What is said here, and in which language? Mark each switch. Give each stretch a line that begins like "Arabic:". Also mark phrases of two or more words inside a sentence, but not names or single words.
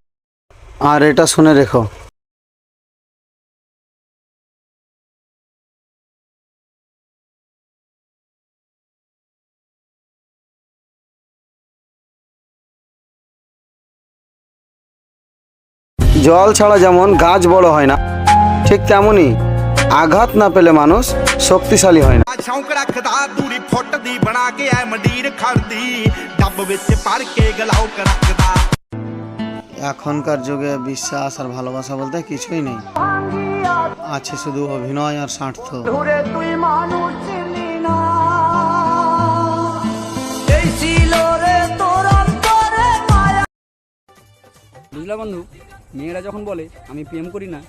Bangla: আর এটা শুনে রেখো, জল ছাড়া যেমন গাছ বড় হয় না, ঠিক তেমনই আঘাত না পেলে মানুষ শক্তিশালী হয় না।
Punjabi: ਸ਼ੌਂਕ ਰੱਖਦਾ ਦੂਰੀ ਫੁੱਟ ਦੀ ਬਣਾ ਕੇ ਐ ਮੰਡੀਰ ਖੜਦੀ ਡੱਬ ਵਿੱਚ ਭਰ ਕੇ ਗਲਾਉਕ ਰੱਖਦਾ।
Bangla: এখনকার যুগে বিশ্বাস আর ভালোবাসা বলতে কিছুই নেই, আছে শুধু অভিনয় আর স্বার্থ। বুঝলা বন্ধু, মেয়েরা যখন বলে আমি প্রেম করি না,